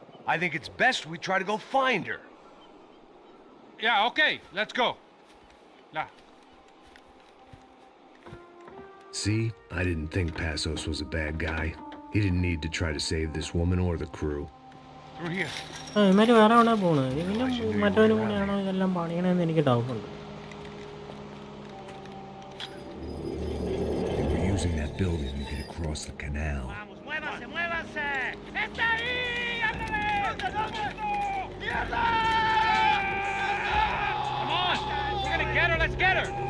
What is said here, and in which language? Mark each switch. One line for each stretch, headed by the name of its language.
English: I think it's best we try to go find her. Yeah, okay, let's go. La. See, I didn't think Passos was a bad guy. He didn't need to try to save this woman or the crew. Through here.
Malayalam: ഇവന്മാര് വേറെ എവിടെ പോണത്? ഇവനും മറ്റവനും കൂടെയാണോ ഇതെല്ലാം പണിയണമെന്ന് എനിക്ക് ഡൗട്ടുണ്ട്.
English: They were using that building to get across the canal.
Spanish: ¡Muévanse, muévanse! ¡Está ahí! ¡Ándale! ¡Mierda!
English: Come on! We're gonna get her, let's get her!